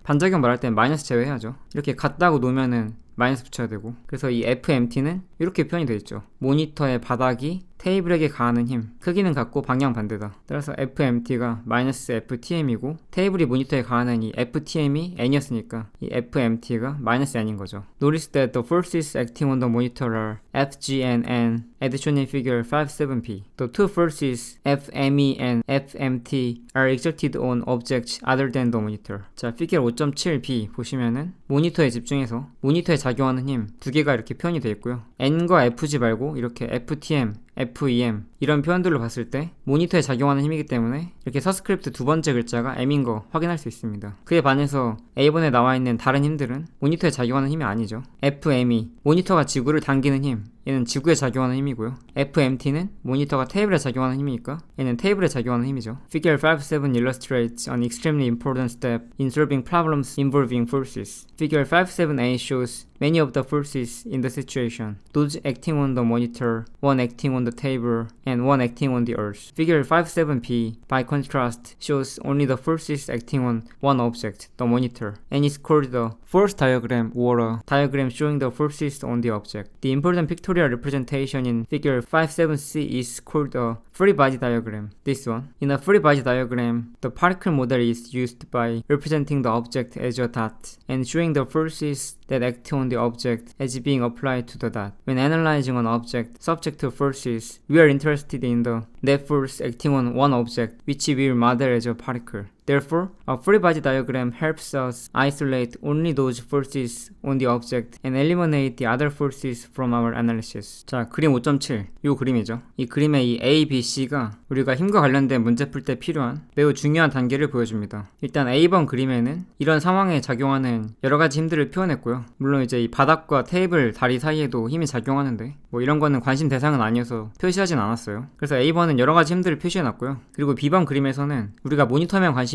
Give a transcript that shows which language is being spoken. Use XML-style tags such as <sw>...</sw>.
<ko>반작용 말할 땐 마이너스 제외해야죠. 이렇게 같다고 놓으면은 마이너스 붙여야 되고, 그래서 이 FMT는 이렇게 표현이 되어 있죠. 모니터의 바닥이 테이블에게 가하는 힘, 크기는 같고 방향 반대다. 따라서 FMT가 마이너스 FTM이고 테이블이 모니터에 가하는 이 FTM이 N이었으니까 이 FMT가 마이너스 N인 거죠.</ko> <en>Notice that the forces acting on the monitor are FG and N as shown in figure 5.7p. The two forces FME and FMT are exerted on objects other than the monitor.</en> <ko>자, 피겨 5.7b 보시면은 모니터에 집중해서 모니터에 작용하는 힘 두 개가 이렇게 표현이 되어 있고요. N과 FG 말고 이렇게 FTM, FEM 이런 표현들로 봤을 때 모니터에 작용하는 힘이기 때문에 이렇게 서스크립트 두 번째 글자가 M인 거 확인할 수 있습니다. 그에 반해서 A번에 나와 있는 다른 힘들은 모니터에 작용하는 힘이 아니죠. FME, 모니터가 지구를 당기는 힘, 얘는 지구에 작용하는 힘이고요. FMT는 모니터가 테이블에 작용하는 힘이니까 얘는 테이블에 작용하는 힘이죠.</ko> <en>Figure 5.7 illustrates an extremely important step in solving problems involving forces. Figure 5.7a shows many of the forces in the situation. Those acting on the monitor, one acting on the table, and one acting on the earth. Figure 5.7b, by contrast, shows only the forces acting on one object, the monitor, and is called the force diagram or a diagram showing the forces on the object. The important pictorial representation in figure 5.7c is called a free body diagram. This one. In a free body diagram, the particle model is used by representing the object as a dot and showing the forces that act on the object as being applied to the dot. When analyzing an object subject to forces, we are interested in the net force acting on one object, which we will model as a particle. Therefore, a free body diagram helps us isolate only those forces on the object and eliminate the other forces from our analysis.</en> <ko>자, 그림 5.7. 이 그림이죠. 이 그림의 이 A, B, C가 우리가 힘과 관련된 문제 풀 때 필요한 매우 중요한 단계를 보여줍니다. 일단 A번 그림에는 이런 상황에 작용하는 여러 가지 힘들을 표현했고요. 물론 이제 이 바닥과 테이블 다리 사이에도 힘이 작용하는데 뭐 이런 거는 관심 대상은 아니어서 표시하진 않았어요. 그래서 A번은 여러 가지 힘들을 표시해놨고요. 그리고 B번 그림에서는 우리가 모니터면 관심이</ko>